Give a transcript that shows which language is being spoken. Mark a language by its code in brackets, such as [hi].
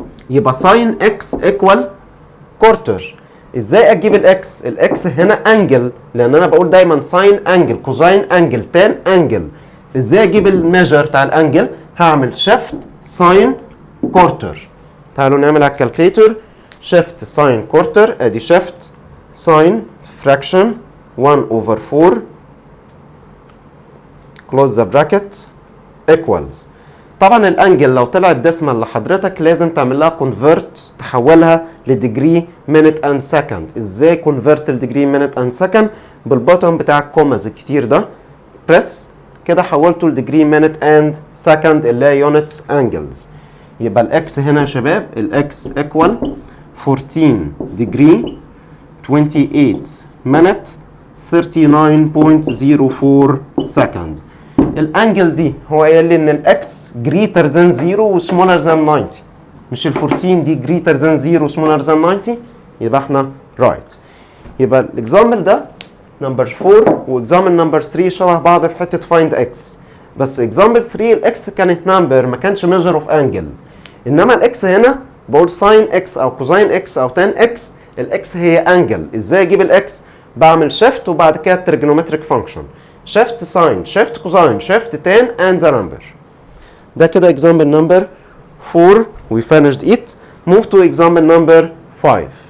[ar] يبقى sin x equal quarter. ازاي اجيب الاكس؟ الاكس هنا انجل لان انا بقول دايما sin انجل كوزاين انجل تان انجل. ازاي اجيب الميجر بتاع الانجل؟ هعمل شيفت sin quarter. تعالوا نعمل على الكالكليتر شيفت sin quarter ادي شيفت sin fraction 1 over 4 close the bracket equals. طبعا الانجل لو طلعت ديسمال لحضرتك لازم تعمل لها convert تحولها لديجري minute and second. ازاي convert لديجري minute and second؟ بالبطن بتاع الكوماز الكتير ده بريس كده حولته لديجري minute and second اللي هي units angles. يبقى الاكس هنا يا شباب الاكس equal 14 degree 28 minute 39.04 second. الانجل دي هو قايل لي ان الاكس greater than 0 وسمولر than 90. مش ال 14 دي greater than 0 وسمولر than 90؟ يبقى احنا رايت. يبقى الاكزامبل ده نمبر 4 واكزامبل نمبر 3 شبه بعض في حته فايند اكس. بس اكزامبل 3 الاكس كانت نمبر ما كانش ميجر اوف انجل، انما الاكس هنا بقول ساين اكس او كوزاين اكس او تان اكس، الاكس هي انجل. ازاي اجيب الاكس؟ بعمل شيفت وبعد كده تريجونومتريك فانكشن، شيفت ساين شيفت كوزاين شيفت تان اند ذا نمبر. [en] ده كده example number 4 we finished it. Move to example number 5.